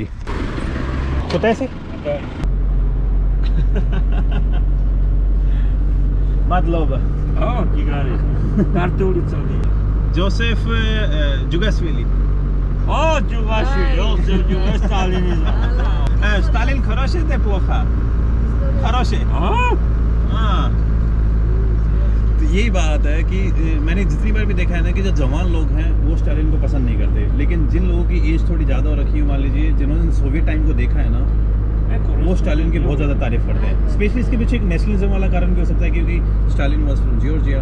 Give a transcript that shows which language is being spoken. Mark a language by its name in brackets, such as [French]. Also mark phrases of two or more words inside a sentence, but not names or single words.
[Hindi] कुतैसी मतलब जोसेफ जुगासविली। [Russian] Stalin хороший ты плохо? Хороший? [Hindi] हाँ। तो यही बात है कि मैंने जितनी बार भी देखा है ना कि जो जवान लोग हैं वो स्टालिन को पसंद नहीं करते, लेकिन जिन लोगों की एज थोड़ी ज़्यादा हो रखी है, मान लीजिए जिन्होंने सोवियत टाइम को देखा है ना, वो स्टालिन की बहुत ज़्यादा तारीफ करते हैं। स्पेशली इसके पीछे एक नेशनलिज्म वाला कारण भी हो सकता है क्योंकि स्टालिन [English] was from [Hindi] जॉर्जिया।